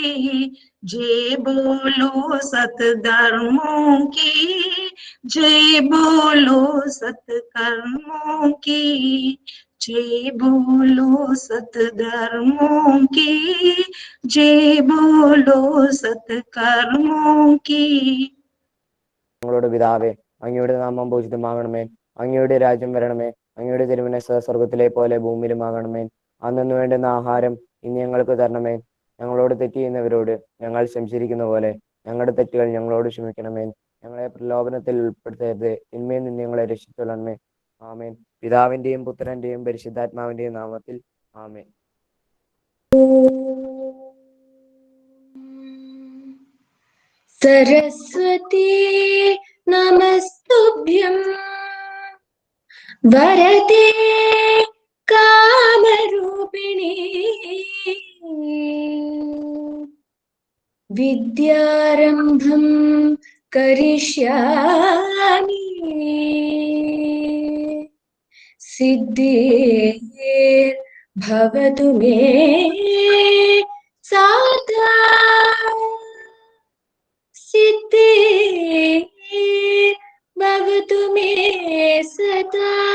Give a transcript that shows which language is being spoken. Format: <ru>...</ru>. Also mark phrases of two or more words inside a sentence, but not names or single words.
<hi>जय बोलो सत धर्मों की, जय बोलो सत कर्मों की, जय बोलो सत धर्मों की, जय बोलो सत कर्मों की।</hi> <ml>ഞങ്ങളുടെ പിതാവേ, അങ്ങയുടെ നാമം പൂജിതമാകണമേ, അങ്ങയുടെ രാജ്യം വരണമേ, അങ്ങയുടെ തിരുമനസ്സ് സ്വർഗത്തിലെ പോലെ ഭൂമിയിലുമാകണമേ. അന്നു വേണ്ടുന്ന ആഹാരം ഇനി ഞങ്ങൾക്ക് തരണമേ. ഞങ്ങളോട് തെറ്റ് ചെയ്യുന്നവരോട് ഞങ്ങൾ ക്ഷമിച്ചിരിക്കുന്ന പോലെ ഞങ്ങളുടെ തെറ്റുകൾ ഞങ്ങളോട് ക്ഷമിക്കണമേ. ഞങ്ങളെ പ്രലോഭനത്തിൽ ഉൾപ്പെടുത്തരുത്, തിന്മയിൽ നിന്ന് ഞങ്ങളെ രക്ഷിച്ചുകൊള്ളണമേ. ആമേൻ. പിതാവിന്റെയും പുത്രന്റെയും പരിശുദ്ധാത്മാവിന്റെയും നാമത്തിൽ ആമേൻ.</ml> <sa>सरस्वती नमस्तुभ्यं वरदे कामरूपिणी विद्यारम्भं करिष्यामि सिद्धिर्भवतु मे सदा सिद्धिर्भवतु मे सदा।</sa>